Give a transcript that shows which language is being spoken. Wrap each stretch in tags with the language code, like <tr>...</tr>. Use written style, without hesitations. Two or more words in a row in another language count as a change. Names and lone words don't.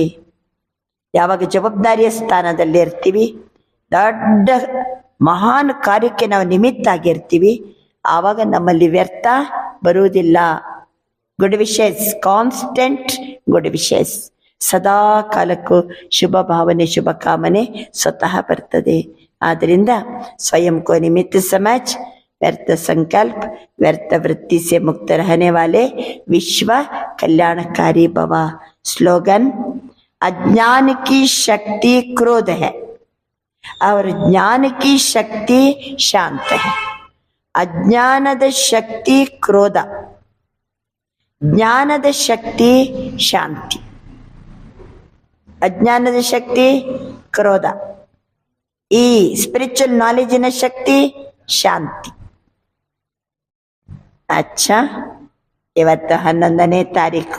<kn>ಯಾವಾಗ ಜವಾಬ್ದಾರಿಯ ಸ್ಥಾನದಲ್ಲಿ ಇರ್ತೀವಿ, ದೊಡ್ಡ ಮಹಾನ್ ಕಾರ್ಯಕ್ಕೆ ನಾವು ನಿಮಿತ್ತ ಆಗಿರ್ತೀವಿ, ಆವಾಗ ನಮ್ಮಲ್ಲಿ ವ್ಯರ್ಥ ಬರುವುದಿಲ್ಲ.</kn> <en>good wishes, constant good wishes,</en> <kn>ಸದಾ ಕಾಲಕ್ಕೂ ಶುಭ ಭಾವನೆ, ಶುಭ ಕಾಮನೆ ಸ್ವತಃ ಬರ್ತದೆ. ಆದ್ದರಿಂದ ಸ್ವಯಂ</kn> <hi>को निमित्त समझ, व्यर्थ संकल्प, व्यर्थ वृत्ति से मुक्त रहने वाले विश्व कल्याणकारी भव. स्लोगन: अज्ञान की शक्ति क्रोध है और ज्ञान की शक्ति शांत है.</hi> <kn>अज्ञानದ ಶಕ್ತಿ ಕ್ರೋಧ, ಜ್ಞಾನದ ಶಕ್ತಿ ಶಾಂತಿ. ಅಜ್ಞಾನದ ಶಕ್ತಿ ಕ್ರೋಧ, ಈ</kn> <en>spiritual knowledge</en> <kn>ಶಕ್ತಿ ಶಾಂತಿ. ಅಚ್ಚಾ, ಇವತ್ತು 11ನೇ ತಾರೀಕು.</kn>